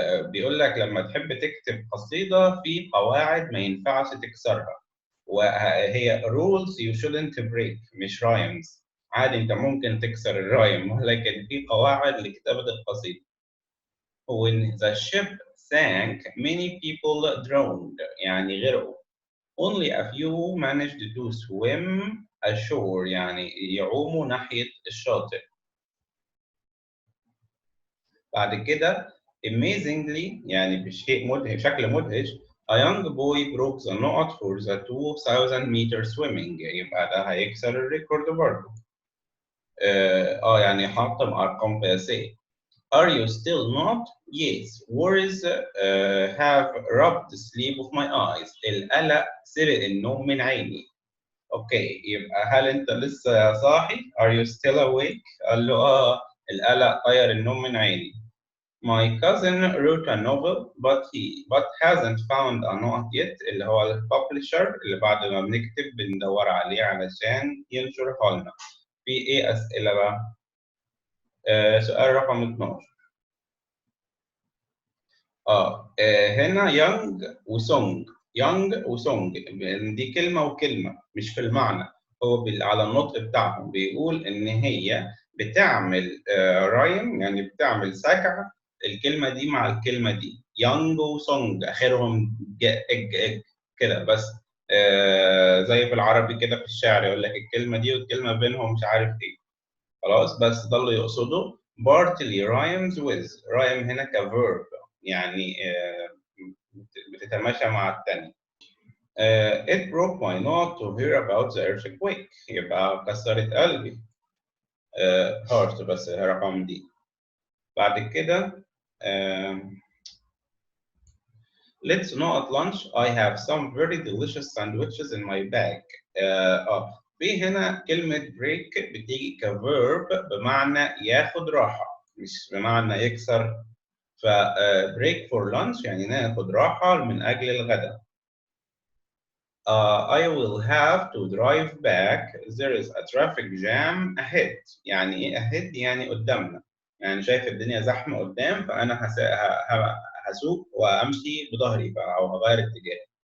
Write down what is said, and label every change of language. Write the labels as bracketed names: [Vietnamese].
[Arabic] بيقول لك لما تحب تكتب قصيدة في قواعد ما ينفعش تكسرها، وهي [English] rules you shouldn't break [Arabic] مش rhymes. عادي انت ممكن تكسر الرايم، ولكن في قواعد لكتابة القصيدة. [English] When the ship sank many people drowned، [Arabic] يعني غرقوا. [English] Only a few managed to swim ashore، [Arabic] يعني يعوموا ناحية الشاطئ. بعد كده [English] amazingly، [Arabic] يعني بشيء مدهش، بشكل مدهش [English] a young boy broke the knot for the 2000 meter swimming، [Arabic] يبقى ده هيكسر الريكورد برضه. يعني حطم أرقام قياسية. [English] Are you still not? Yes. Worries have robbed the sleep of my eyes. [Arabic] القلق سرق النوم من عيني. اوكي، يبقى هل انت لسه صاحي؟ [English] Are you still awake؟ [Arabic] قال له القلق طير النوم من عيني. [English] My cousin wrote a novel but hasn't found a note yet [Arabic] اللي هو الببلشر اللي بعد ما بنكتب بندور عليه علشان ينشرها لنا. في ايه اسئله بقى؟ سؤال رقم 12. هنا يونج وسونج. يونج وسونج دي كلمه وكلمه مش في المعنى، هو على النطق بتاعهم بيقول ان هي بتعمل رايم، يعني بتعمل سكع الكلمه دي مع الكلمه دي. يونج وسونج اخرهم كده بس. زي بالعربي كده في الشعر يقول لك الكلمه دي والكلمه بينهم مش عارف ايه. خلاص بس ده اللي يقصده. [English] partly rhymes with. [Arabic] rhyme هنا كverb يعني بتتماشى مع الثاني. [English] It broke my heart to hear about the earthquake. [Arabic] يبقى كسرت قلبي. heart بس رقم دي. بعد كده [English] let's know at lunch. I have some very delicious sandwiches in my bag. [Arabic] في هنا كلمة break بتيجي كverb بمعنى ياخد راحة مش بمعنى يكسر. ف [English] break for lunch [Arabic] يعني ناخد راحة من أجل الغداء. [English] I will have to drive back. There is a traffic jam ahead. [Arabic] يعني إيه ahead؟ يعني قدامنا. يعني شايف الدنيا زحمة قدام فأنا هسوق وأمشي بظهري أو هغير اتجاه.